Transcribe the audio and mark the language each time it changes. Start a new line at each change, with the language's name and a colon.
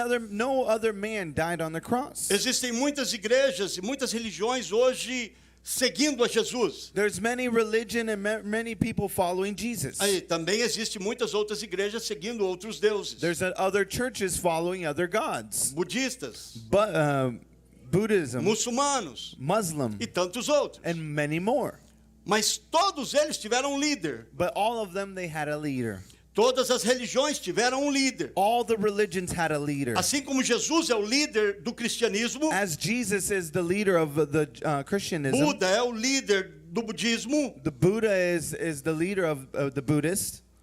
English: No other man died on the cross.
Portuguese: Existem muitas igrejas e muitas religiões hoje seguindo a Jesus.
English: There's many religion and many people following Jesus.
Portuguese: Aí também existe muitas outras igrejas seguindo outros deuses.
English: There's other churches following other gods.
Portuguese: Budistas,
English: But Buddhism,
Portuguese: muçulmanos
English: Muslim,
Portuguese: e tantos outros.
English: and many more.
Portuguese: Mas todos eles tiveram um líder.
English: But all of them, they had a leader.
Portuguese: Todas as religiões tiveram um líder.
English: All the religions had a leader.
Portuguese: Assim como Jesus é o líder do cristianismo,
English: As Jesus is the leader of the Christianism,
Portuguese: Buda é o líder do budismo,
English: the Buddha is the leader of the Buddhist.